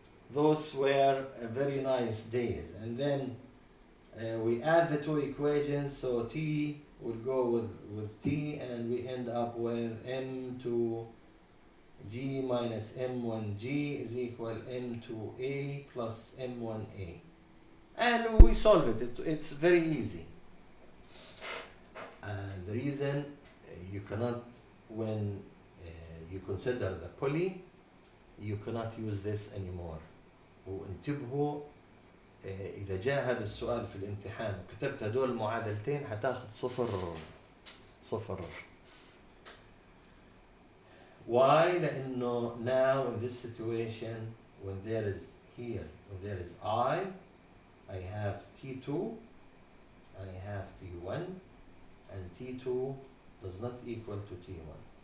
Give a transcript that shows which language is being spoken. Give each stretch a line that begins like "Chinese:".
English: Those were very nice days. And then we add the two equations, so T will go with T, and we end up with M2G minus M1G is equal M2A plus M1A. And we solve it. It's very easy. The reason you cannot, when you consider the pulley, you cannot use this anymore.
Arabic: وانتبهوا إذا جاء هذا السؤال في الامتحان وكتبت هدول المعادلتين هتاخد 0.
English: Why?
Arabic: لأنه
English: now in this situation when there is I have T2 and I have T1 and T2 does not equal to T1.